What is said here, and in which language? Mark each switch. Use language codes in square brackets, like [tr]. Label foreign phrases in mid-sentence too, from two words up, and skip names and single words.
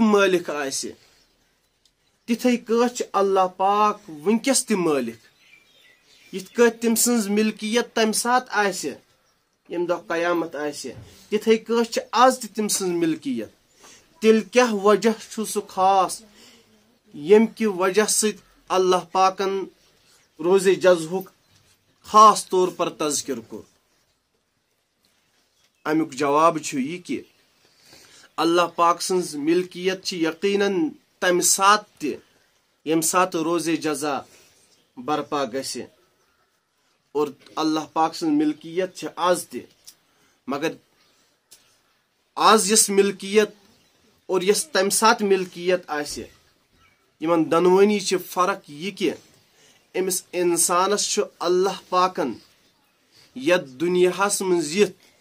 [ks] مالک آسہِ تِتھے کٲٹھۍ چھُ اللہ پاک وٕنکٮ۪س تہِ مٲلِک یِتھ کٲٹھۍ تٔمۍ سٕنٛز مِلکِیت تمہِ ساتہٕ آسہِ ییٚمہِ دۄہ قیامت آسہِ تِتھے کٲٹھۍ چھِ آز تہِ تٔمۍ سٕنٛز مِلکِیت تیٚلہِ کیٛاہ وجہ چھُ سُہ خاص ییٚمہِ کہِ وجہ سۭتۍ اللہ پاکن روزے جزہُک [ur] خاص طور پر [ks] تذکر کوٚر امیُک جواب چھُ یہِ کہِ اللہ پاک سٕنٛز مِلکِیت چھِ یقیٖنن تمہِ ساتہٕ تہِ ییٚمہِ ساتہٕ روزے جزا برپا گژھِ اور اللہ پاک سٕنٛز مِلکِیت چھِ آز تہِ مگر آز یۄس مِلکِیت اور یۄس تمہِ ساتہٕ مِلکِیت آسہِ یِمن دۄنوٕنی چھِ فرق یہِ کہِ أمِس اِنسانس چھُ اللہ پاکن یتھ دُنیاہس منٛز یِتھ